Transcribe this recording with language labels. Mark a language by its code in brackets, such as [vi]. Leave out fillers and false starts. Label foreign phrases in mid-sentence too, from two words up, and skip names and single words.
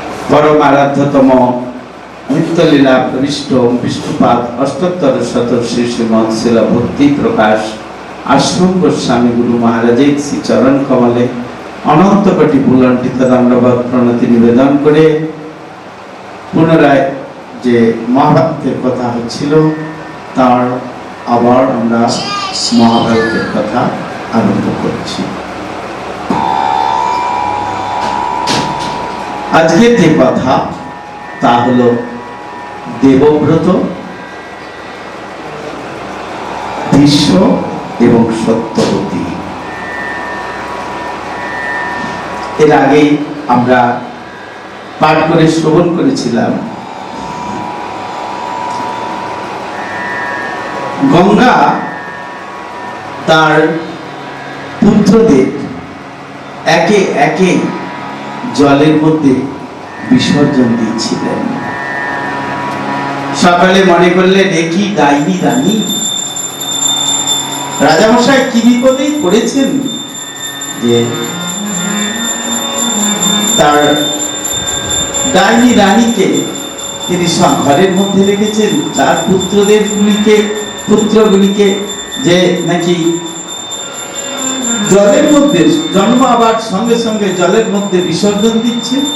[bn] পরম আরাধ্যতম নিত্যলীলা প্রবিষ্ট বিষ্ণুপাদ অষ্টোত্তর শত শ্রী শ্রীমদ শিল ভক্তি প্রকাশ আশ্রম গোস্বামী গুরু মহারাজ শ্রী চরণ কমলে অনন্ত কোটি বুলণ্ডিত দণ্ডবৎ প্রণতি নিবেদন করে পুনরায় যে মহাভারতের কথা হচ্ছিল তার আবার আমরা মহাভারতের কথা আরম্ভ করছি। আজকের যে কথা তা হলো দেবব্রত ভীষ্ম এবং সত্যবতী। এর আগে আমরা পাঠ করে শ্রবণ করেছিলাম গঙ্গা তার পুত্রদের একে একে জলের মধ্যে বিসর্জন দিয়েছিলেন। সকালে মনে করলেন একই ডাইনি রানী রাজামশাই কি বিপদে পড়েছেন যে তার ডাইনি রানীকে তিনি ঘরের মধ্যে রেখেছেন, তার পুত্রগুলিকে যে নাকি জলের মধ্যে জন্মাবার সঙ্গে সঙ্গে জলের মধ্যে বিসর্জন দিচ্ছে।